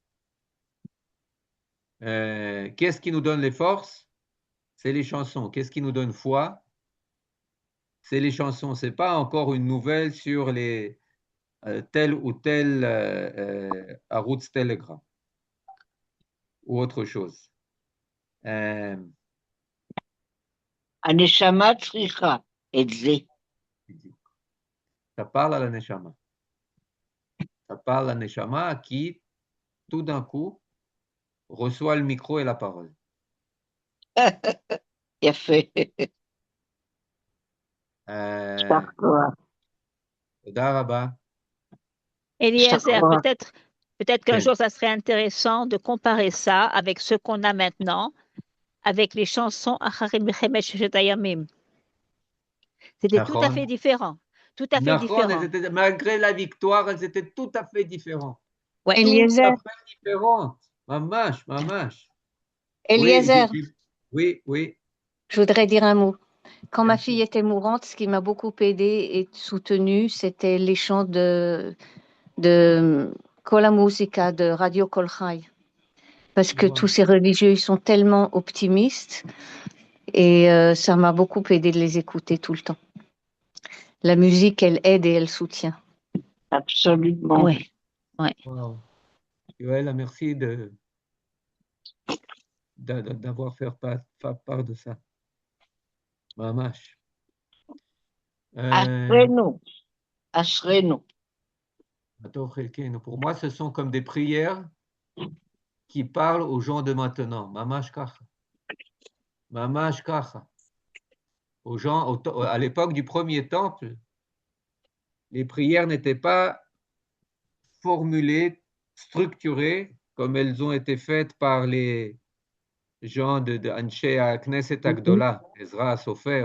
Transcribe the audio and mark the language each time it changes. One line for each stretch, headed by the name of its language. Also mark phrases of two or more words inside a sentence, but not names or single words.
French: Qu'est-ce qui nous donne les forces? C'est les chansons. Qu'est-ce qui nous donne foi? C'est les chansons. C'est pas encore une nouvelle sur les tel ou tel Arutz Telegram ou autre chose.
Hebrew: הנשמה צריכה את זה.
French: Ça parle à la Neshama. Ça parle à la Neshama qui, tout d'un coup, reçoit le micro et la parole.
Hebrew: יפה. יישר כוח. תודה רבה.
French: Eliezer, peut-être qu'un Oui. jour, ça serait intéressant de comparer ça avec ce qu'on a maintenant, avec les chansons
Hebrew: אחרי מלחמת ששת הימים.
French: C'était tout à fait différent. Tout à fait נכון, différent. malgré la victoire, elles étaient tout à fait différentes. Ouais. Tout à fait différentes.
Hebrew: ממש, ממש.
French: Eliezer, Oui. je voudrais dire un mot. Quand ma Bien fille était mourante, ce qui m'a beaucoup aidée et soutenue, c'était les chants de Kol HaMusika, de Radio Kol Chai. Parce que Wow. tous ces religieux, ils sont tellement optimistes et ça m'a beaucoup aidé de les écouter tout le temps. La musique, elle aide et elle soutient. Absolument. Oui. Wow. Yoël, merci d'avoir fait part de ça. Mamash.
Hebrew: אשרינו. אשרינו.
French: Pour moi, ce sont comme des prières qui parlent aux gens de maintenant.
Hebrew: ממש כך. ממש כך.
French: Aux gens, à l'époque du premier temple, les prières n'étaient pas formulées, structurées, comme elles ont été faites par les gens de
Hebrew: אנשי כנסת הגדולה,
French: Ezra Sofer.